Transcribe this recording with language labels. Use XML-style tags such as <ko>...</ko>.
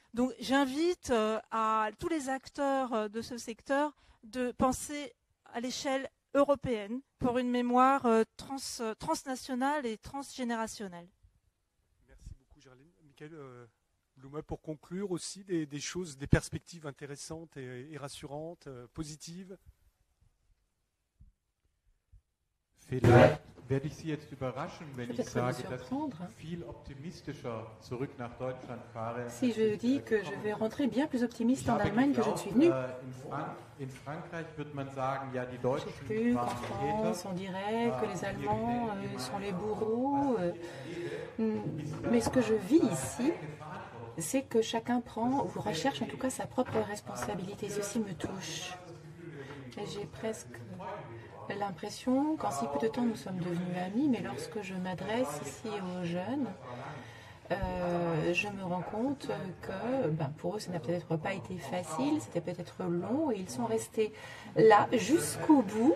<fr>Donc j'invite à tous les acteurs de ce secteur de penser à l'échelle européenne pour une mémoire transnationale et transgénérationnelle. Merci beaucoup, Géraldine. Michael Blume, pour conclure aussi des choses, des perspectives intéressantes et rassurantes, positives.</fr> <de>Vielleicht werde ich Sie jetzt überraschen, wenn ich sage, dass ich viel optimistischer zurück nach Deutschland fahre.</de> <fr>Si je dis que je vais rentrer bien plus optimiste en Allemagne que je ne suis venu.</fr> <de>In Frankreich wird man sagen, ja, die Deutschen</de> <fr>J'ai cru qu'en France, on dirait que les Allemands sont les bourreaux. Mais ce que je vis ici, c'est que chacun prend, ou recherche en tout cas, sa propre responsabilité. Ceci me touche. Et j'ai presque l'impression qu'en si peu de temps nous sommes devenus amis, mais lorsque je m'adresse ici aux jeunes, je me rends compte que pour eux ça n'a peut-être pas été facile, c'était peut-être long, et ils sont restés là jusqu'au bout.</fr>